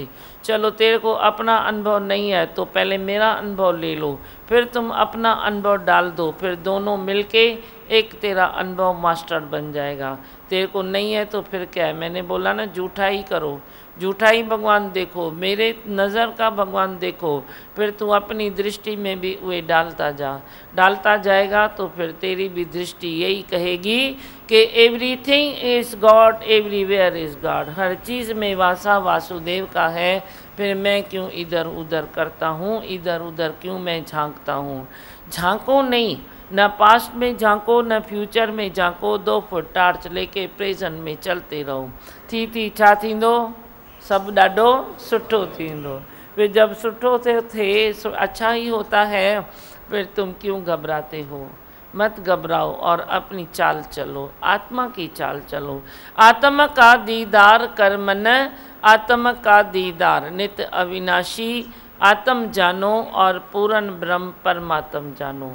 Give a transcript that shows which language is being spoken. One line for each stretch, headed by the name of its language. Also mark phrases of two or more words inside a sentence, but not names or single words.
Hindi: चलो तेरे को अपना अनुभव नहीं है तो पहले मेरा अनुभव ले लो, फिर तुम अपना अनुभव डाल दो, फिर दोनों मिलके एक तेरा अनुभव मास्टर बन जाएगा। तेरे को नहीं है तो फिर क्या है? मैंने बोला ना, झूठा ही करो, झूठा ही भगवान देखो, मेरे नज़र का भगवान देखो, फिर तू अपनी दृष्टि में भी वे डालता जाएगा, तो फिर तेरी भी दृष्टि यही कहेगी कि
English: everything is God, everywhere is God.
Hindi: हर चीज़ में वासा वासुदेव का है, फिर मैं क्यों इधर उधर करता हूँ, इधर उधर क्यों मैं झांकता हूँ? झांको नहीं, न पास्ट में झांको न फ्यूचर में झांको, 2 फुट टार्च लेके प्रेजेंट में चलते रहो।
Sindhi: थी छा थींदो? सब ॾाढो सुठो थींदो।
Hindi: फिर जब
Sindhi: सुठो थे
Hindi: अच्छा ही होता है, फिर तुम क्यों घबराते हो? मत घबराओ और अपनी चाल चलो, आत्मा की चाल चलो। आत्मा का दीदार कर मन, आत्मा का दीदार नित्य अविनाशी, आत्म जानो और पूर्ण ब्रह्म परमात्म जानो।